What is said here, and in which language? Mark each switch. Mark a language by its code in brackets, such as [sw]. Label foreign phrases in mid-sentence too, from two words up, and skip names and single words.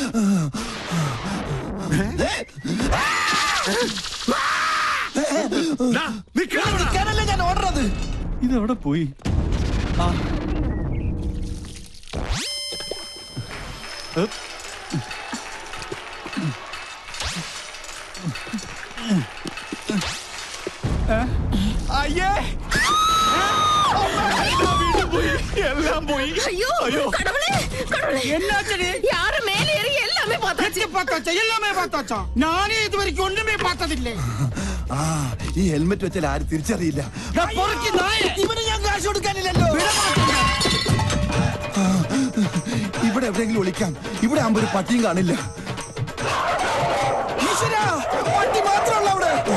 [ml] നിൽക്കാനല്ലേ ഞാൻ ഓടുന്നത്. ഇതെവിടെ പോയി? ആ അയ്യേ, [ta] எல்லாம் போய். ஐயோ கடவுளே கடவுளே, என்னாச்சடி? யாரு மேல ஏறி எல்லாமே பார்த்தாச்சு. பார்த்தாச்சா? எல்லாமே பார்த்தாச்சா? நானே இது வரைக்கும் ஒண்ணுமே பார்த்ததில்லை. [ml] ആ, ഈ ഹെൽമെറ്റ് വെച്ചാൽ ആരും തിരിച്ചറിയില്ല. ഇവന് ഞാൻ കാശ് കൊടുക്കാനില്ലല്ലോ. ഇവിടെ എവിടെയെങ്കിലും ഒളിക്കാം. ഇവിടെ ആകുമ്പോ ഒരു പട്ടിയും കാണില്ല. ഈശ്വരാ, പട്ടി മാത്രമല്ല അവിടെ.